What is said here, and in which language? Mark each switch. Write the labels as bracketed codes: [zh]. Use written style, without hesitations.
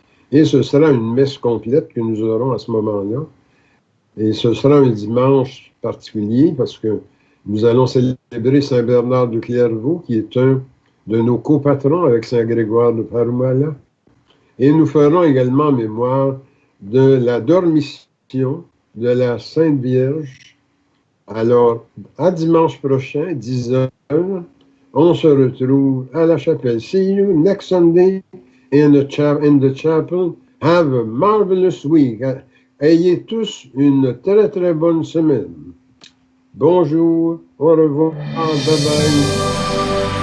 [fr] Et ce sera une messe complète que nous aurons à ce moment-là. Et ce sera un dimanche particulier parce que nous allons célébrer Saint Bernard de Clairvaux, qui est un de nos copatrons avec Saint Grégoire de Parumala. Et nous ferons également mémoire de la dormition de la Sainte Vierge. Alors, à dimanche prochain, 10h, on se retrouve à la chapelle. [en] See you next Sunday in the chapel. Have a marvelous week. [fr] Ayez tous une très, très bonne semaine. Bonjour, au revoir, bye bye.